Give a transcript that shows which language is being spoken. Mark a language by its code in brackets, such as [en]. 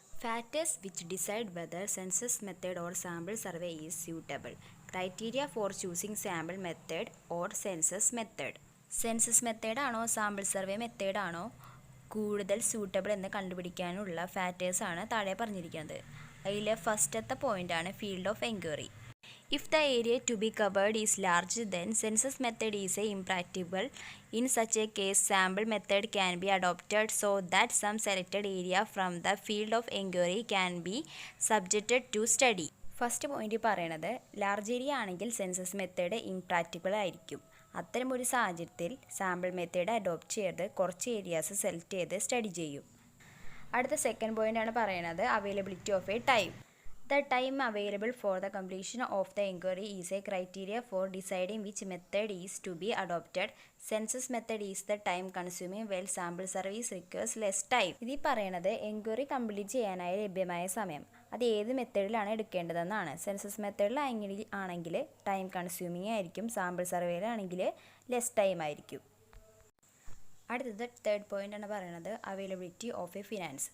[en] Factors which decide whether census method or sample survey is suitable. Criteria for choosing sample method or census method. [ml] Census മെത്തേഡാണോ sample survey മെത്തേഡാണോ കൂടുതൽ suitable എന്ന് കണ്ടുപിടിക്കാനുള്ള ഫാക്ടേഴ്സാണ് താഴെ പറഞ്ഞിരിക്കുന്നത്. അതിലെ ഫസ്റ്റത്തെ പോയിൻ്റാണ് [en] Field of inquiry. If the area to be covered is large, then census method is impracticable. In such a case, sample method can be adopted so that some selected area from the field of inquiry can be subjected to study. [ml] First point പറയണത് large area ആണെങ്കിൽ census method ഇംപ്രാക്റ്റിക്കൽ ആയിരിക്കും. അത്തരമൊരു സാഹചര്യത്തിൽ sample method adopt ചെയ്ത് കുറച്ച് areas select ചെയ്ത് study ചെയ്യും. അടുത്ത സെക്കൻഡ് പോയിൻ്റാണ് പറയണത് [en] Availability of a time. The time available for the completion of the inquiry is a criteria for deciding which method is to be adopted. Census method is the time consuming while sample service requires less time. [ml] ഇതിൽ പറയണത് enquiry complete ചെയ്യാനായി ലഭ്യമായ സമയം അത് ഏത് മെത്തേഡിലാണ് എടുക്കേണ്ടതെന്നാണ്. Census മെത്തേഡിലാണെങ്കിൽ time consuming ആയിരിക്കും, sample സർവേയിലാണെങ്കിൽ less time ആയിരിക്കും. അടുത്തത് തേർഡ് പോയിന്റ് ആണ് പറയുന്നത് [en] Availability of a finance.